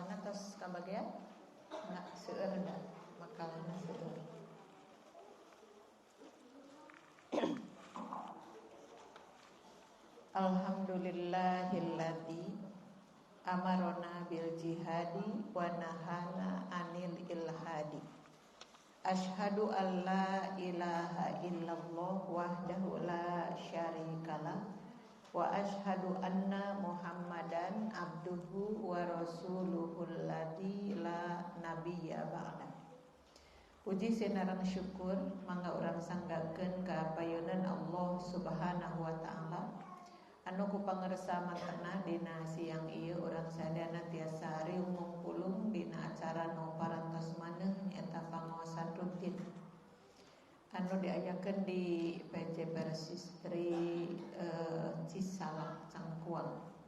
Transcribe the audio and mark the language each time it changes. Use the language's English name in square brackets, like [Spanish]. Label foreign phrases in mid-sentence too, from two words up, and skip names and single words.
[Sundanese] tos kabagian enggak seueur da makalana seueur. [Arabic] الحمد لله الذي أمرنا بالجهاد ونهانا عن الإلحاد. أشهد أن لا إله إلا الله وحده لا شريك له وأشهد أن محمدا عبده ورسوله الذي لا نبي بعده. [Sundanese] Puji sinaran syukur mangga urang sanggakeun ka payeunan [Arabic] الله سبحانه وتعالى [Sundanese] anu ku pangarsa mantena dina siang ieu urang sadana tiasa riung mungkulung dina acara nu parantos maneh nyaeta pangaosan rutin anu diayakeun di PC Persistri Cisalak Cangkuang.